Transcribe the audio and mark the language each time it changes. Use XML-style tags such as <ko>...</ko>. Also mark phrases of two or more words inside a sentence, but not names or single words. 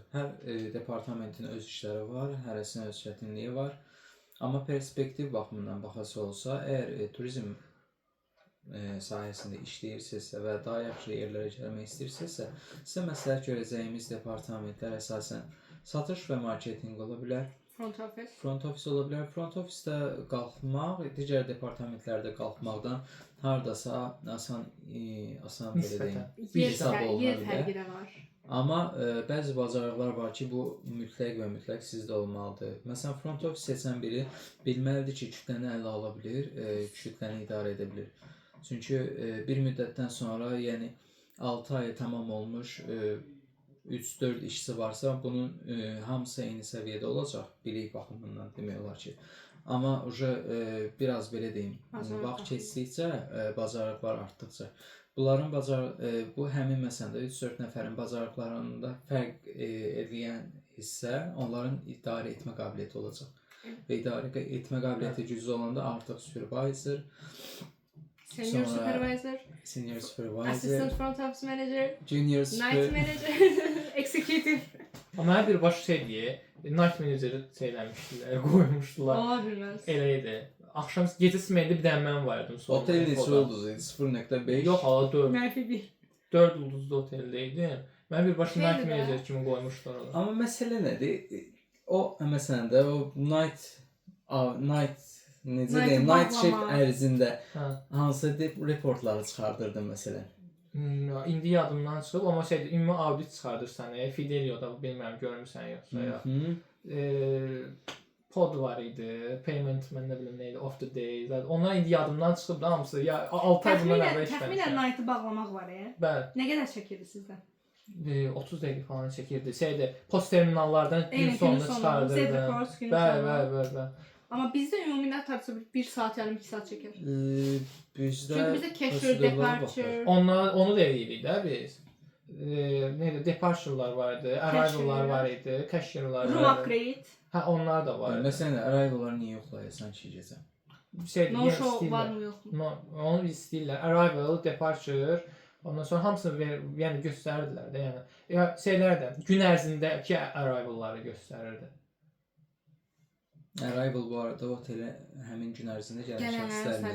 <az>Hər departamentin öz işləri var, hərəsinin öz çətinliyi var. Amma perspektiv baxımından baxası olsa, əgər turizm sahəsində işləyirsinizsə və daha yaxşı yerlərə gəlmək istəyirsinizsə, sizə məsləhət görəcəyimiz departamentlər əsasən satış və marketinq ola bilər.</az> <en>Front office. Front office</en> <az>ola bilər.</az> <en>Front office-</en> <az>də qalxmaq, digər departamentlərdə qalxmaqdan hardasa asan belə deyim, hesab oluna yer fərqi də var. Amma bəzi bacarıqlar var ki, bu mütləq və mütləq sizdə olmalıdır. Məsələn,</az> <en>front office</en> <az>seçən biri bilməlidir ki, kütləni ələ ala bilir, kütləni idarə edə bilir. Çünki bir müddətdən sonra, yəni 6 ay tamam olmuş 3-4 işçi varsa, bunun hamısı eyni səviyyədə olacaq, bilik baxımından demək olar ki. Amma biraz belə deyim, vaxt keçdikcə, bacarıqlar artdıqca. Bunların bu həmin məsələdə 3-4 nəfərin bacarıqlarında fərq edən hissə onların idarə etmə qabiliyyəti olacaq. Və idarə etmə qabiliyyəti güclü olanda artıq supervisor,</az> <en>senior supervisor, assistant front office manager, junior night manager, executive.</en> <az>Amma hər bir baş şey deyə,</az> <en>night manageri</en> <az>şeyləmişdilər, qoymuşdular. Ola bilməz. Elə idi. Axşam gecə smeyində bir dənə mən var idim. Otel neçə ulduz idi? 0.5? Yox, hala 4. Mənfi 1. 4 ulduzlu oteldə idim. Mən birbaşa</az> <en>night manager</en> <az>kimi qoymuşdular orada. Amma məsələ nədir? O məsələn də o</az> <en>night shift</en> <az>ərzində hansı reportları çıxardırdın məsələn? İndi yadımdan çıxıb, amma ümumi audit çıxardırsan, Fidelio'da bilmirəm görmüsən yoxsa ya. Pod var idi, payment mən nə bilim nə idi,</az> <en>off the day.</en> <az>Onlar indi yadımdan çıxıb da hamısı. Ya 6 ay bundan əvvəl işləmişəm. Təxminən night-ı bağlamaq var ya. Bəli. Nə qədər çəkirdi sizdən? 30 dəqiqə falan çəkirdi. Post terminallardan gün sonunda çıxardırdı. Bəli. Amma bizdə ümumi nə tartsa 1 saat, yarım 2 saat çəkir. Çünki</az> <en>bizdə cashier, departure.</en> <az>Onu da eləyirik də biz. Neydi? Departure'lar var idi, arrival'lar var idi, cashier'lar var idi.</az> <en>Room upgrade.</en> <az>Hə, onlar da var. Məsələn, arrival'ları niyə yoxlayırsan ki, gecə?</az> <en>No show</en> <az>var mı, yox mu? Onu istəyirlər. Arrival, departure, ondan sonra hamısını yəni göstərirdilər də, yəni şeylər də gün ərzindəki arrival'ları göstərirdi. Arrival bu arada otelə həmin gün ərzində gələn şəxslərdir.</az>